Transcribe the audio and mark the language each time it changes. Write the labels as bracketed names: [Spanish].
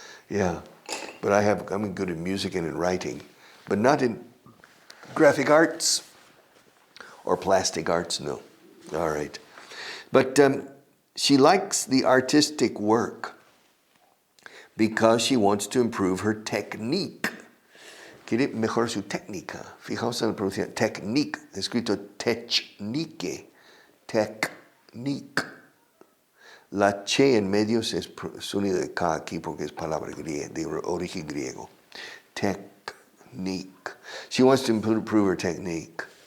[English] Yeah, but I'm good in music and in writing, but not in graphic arts or plastic arts, no. All right. But she likes the artistic work because she wants to improve her technique. [Spanish] Quiere mejorar su técnica. Fijaos en la pronunciación. Technique, escrito technique. Technique. La che en medio es sonido de K aquí porque es palabra griega, de origen griego. [English] Technique. She wants to improve her technique.